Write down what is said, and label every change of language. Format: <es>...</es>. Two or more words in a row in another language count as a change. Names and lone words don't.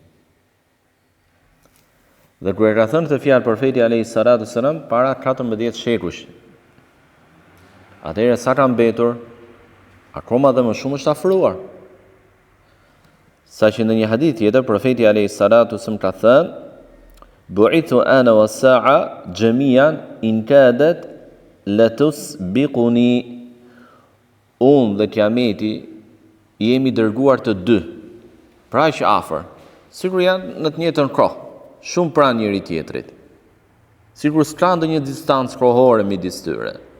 <sq>Dhe kur e ka thënë këtë fjalë profeti</sq> <ar>alayhis salatu wassalam</ar> <sq>para 14 shekush, atëherë sa ka mbetur, akoma dhe më shumë është afruar. Saqë në një hadith tjetër profeti</sq> <ar>alayhis salatu wassalam</ar> <sq>ka thënë:</sq> <ar>"Bu'ithu ana wa sa'a jami'an in kadat latusbiquni."</ar> <sq>Unë dhe Kiameti jemi dërguar të dy, pra që afër, sikur janë në të njëjtën kohë, shumë pranë njëri tjetrit, sikur s'ka ndonjë distancë kohore midis tyre.</sq>